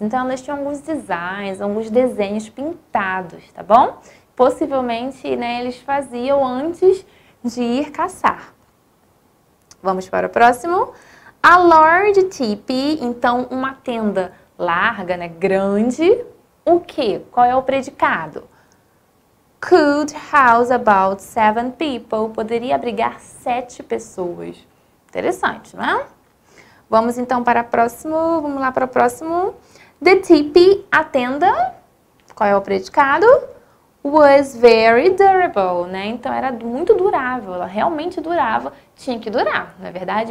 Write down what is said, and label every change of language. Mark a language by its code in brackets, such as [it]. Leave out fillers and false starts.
[pt] Então, elas tinham alguns designs, alguns desenhos pintados, tá bom? Possivelmente, né, eles faziam antes de ir caçar. Vamos para o próximo. [en] A large teepee, [pt] então, uma tenda larga, né, grande. O quê? Qual é o predicado? [en] Could house about 7 people. [pt] Poderia abrigar 7 pessoas. Interessante, não é? Vamos então para o próximo. Vamos lá para o próximo. [en] The teepee, [pt] a tenda. Qual é o predicado? [en] Was very durable, né? [pt] Então era muito durável, ela realmente durava. Tinha que durar, não é verdade?